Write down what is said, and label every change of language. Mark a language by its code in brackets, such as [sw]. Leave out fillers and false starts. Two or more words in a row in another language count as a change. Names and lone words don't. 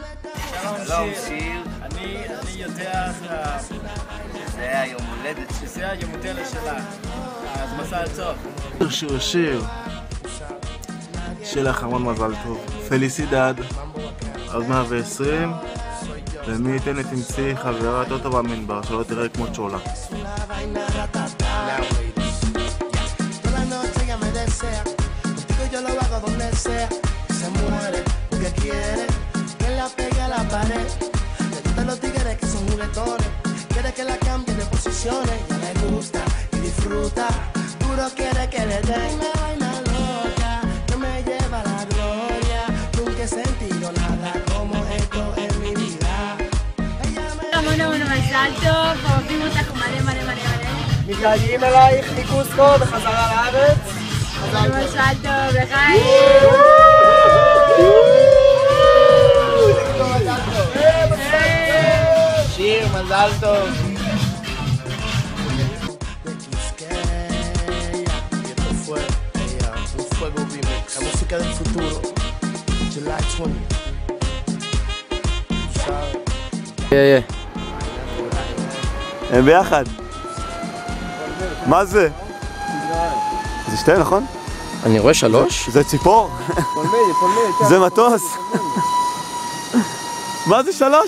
[he] שלום שיר, אני יודע שזה היה יום הולדת, שזה היה יום הולדת שלך, אז מזל טוב. שיר, שיהיה לך המון מזל טוב. פליסידד, עד 120, ומי ייתן ותמצאי חברה יותר טובה ממדבר, שלא תראה כמו צ'ולה. [es] La pegue a la pared, le gustan los tigres que son juguetones, quiere que la cambie de posiciones, ya le gusta y disfruta, duro quiere que le den una vaina loca, que me lleva a la gloria, nunca he sentido nada como esto en mi vida. [he] המון מזל טוב, אוהבים אותך מלא מלא מלא מלא. מתגעגעים אלייך מקוסקו בחזרה לארץ. מזל טוב, לחיים. שיר, מזל טוב. [es] La música del futuro, [en] July 20. [he] הם ביחד. מה זה? זה שתי, נכון? אני רואה 3. זה ציפור. זה מטוס. מה זה 3?